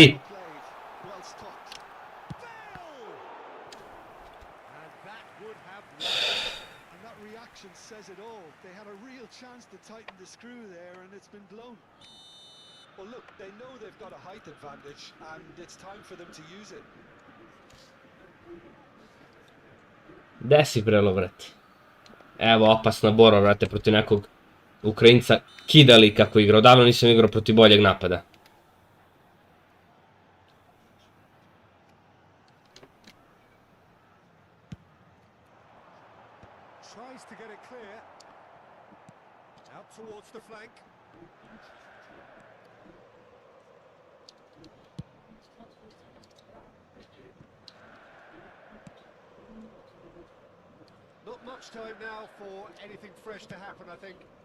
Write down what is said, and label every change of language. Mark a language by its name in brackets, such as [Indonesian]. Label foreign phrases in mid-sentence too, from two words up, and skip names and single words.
[English] Played, well stopped. Bale! And that would have And that reaction says it all. They had a real chance to tighten the screw there, and it's been blown. Well, look, they know they've got a height advantage, and it's time for them to use it. [Serbian] Gde si prelo, vrati? Evo, opasna borba, vrate, protiv nekog Ukrajinca. Kidali kako igra. Odavno nisam igrao protiv boljeg napada. [English] Tries to get it clear. Out towards the flank. not much time now for anything fresh to happen, I think.